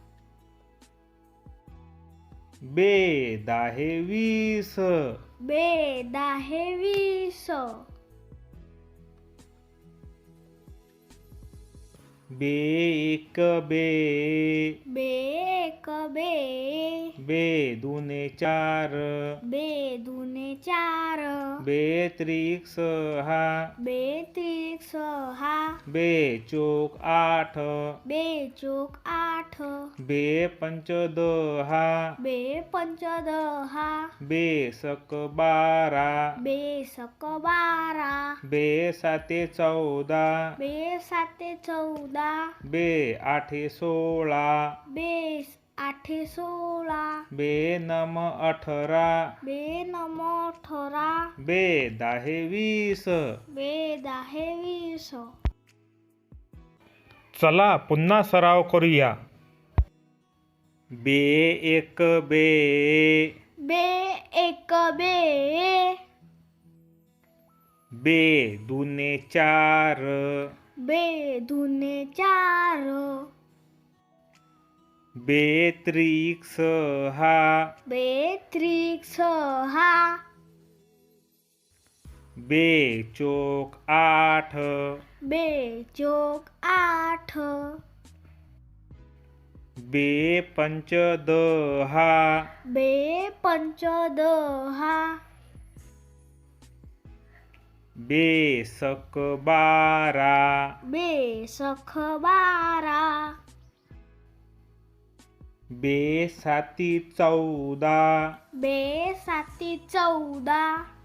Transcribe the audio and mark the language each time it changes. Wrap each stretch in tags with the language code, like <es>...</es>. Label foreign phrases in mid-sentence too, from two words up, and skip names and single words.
<mr>बे दाहे 20, बे दाहे 20, बे एक बे, बे एक बे, बे दुने चार, बे दुने चार, बे त्रिक सहा, बे त्रिक सहा, बे चोक आठ, बे चोक आठ, बे पंच दहा, बे पंच दहा, बे सक बारा, बे सक बारा, बे साते 14, बे साते 14, बे आठे 16, बे आठे 16, बे नम 18, बे नम 18, बे दाहे 20. बे दाहे 20. चला पुन्हा सराव करूया. बे एक बे, बे एक बे, बे दुने चार, बे दुने चार, बे त्रिक सहा, बे त्रिक सहा, बे चोक आठ, बे चोक आठ, बे पंच दहा, बे पंच दहा, बे सक बारा, बे सख बारा, बे साती 14, बे साती 14,</mr>